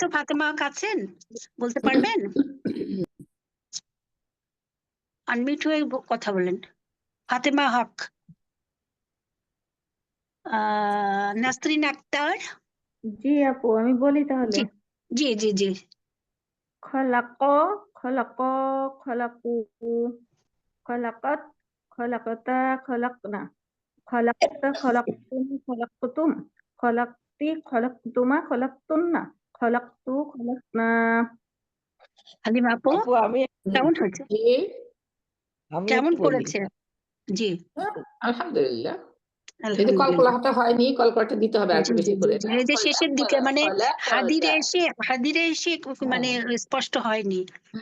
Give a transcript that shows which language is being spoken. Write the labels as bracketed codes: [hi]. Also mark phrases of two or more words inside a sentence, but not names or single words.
[bn] তো, ফাতেমা হক আছেন, বলতে পারবেন? আনমিউট হয়ে কথা বলেন। ফাতেমা হক, নাসরিন আক্তার। জি আপু, আমি বলি তাহলে। জি জি জি জি, [ar] خلق خلق خلقوا خلقت خلقتا خلقن خلقت خلقتم خلقتم خلقت خلقتما خلقتن خلقت خلقنا. [bn] হালিমা আপু আপু আমি কেমন হয়েছে? জি, আমি কেমন একটু বলি। করেছে? জি আলহামদুলিল্লাহ। এই যে আলহামদুলিল্লাহ। কলকলাটা হয়নি, কলকলাটা দিতে হবে আর জি একটু জি বেশি জি করে। জি। এই যে শেষের দিকে মানে হাদিরে খলাকতা। এসে মানে স্পষ্ট হয়নি। জি